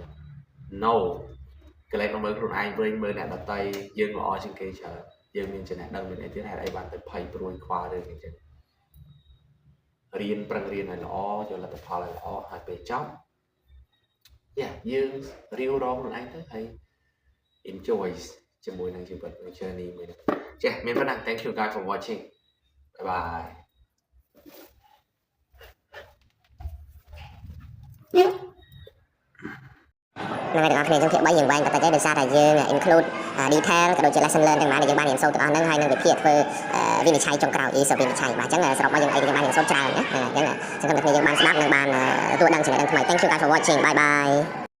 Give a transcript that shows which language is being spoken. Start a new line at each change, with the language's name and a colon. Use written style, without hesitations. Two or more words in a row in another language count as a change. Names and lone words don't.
Khmer: no កន្លែងមកមើលខ្លួនឯងវិញមើលអ្នកដទៃយើងល្អជាងគេច្រើនយើងមានចំណេះដឹងមានអីទៀតហេតុអីបានទៅភ័យព្រួយខ្វល់រឿងអញ្ចឹងរៀនប្រឹងរៀនឲ្យល្អយកលទ្ធផលឲ្យល្អហើយពេលចប់យើងរៀវរងខ្លួនឯងទៅហើយ enjoy ជាមួយនឹងជីវិតនៃ journey មួយនេះចាមានប៉ុណ្ណឹង
English: thank you guys for watching bye bye
Khmer: នៅទាំងអស់គ្នាយើងភាគ3យើងវែងតែតែដោយសារតែយើង
English: include detail
Khmer: ក៏ដូចជា
English: lesson learn
Khmer: ទាំងបានយើងបានរៀនសូត្រទាំងអស់ហ្នឹងហើយនឹងវិធីធ្វើវិនិច្ឆ័យចុងក្រោយ ESO វិនិច្ឆ័យបាទអញ្ចឹងសរុបមកយើងអីយើងបានរៀនសូត្រច្រើនណាអញ្ចឹងសង្ឃឹមថាយើងបានស្ដាប់និងបានទទួលដឹងចំណេះដឹងថ្មី
English: Thank you guys for watching bye bye